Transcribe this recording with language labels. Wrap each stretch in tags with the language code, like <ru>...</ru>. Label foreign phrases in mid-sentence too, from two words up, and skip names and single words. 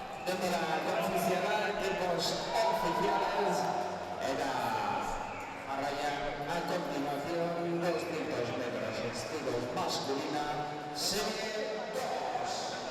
<eu>Denbora ofiziala,</eu> <es>equipos oficiales,</es> <eu>eta jarraian</eu> <es>a continuación 200 metros estilo masculina, serie 2.</es>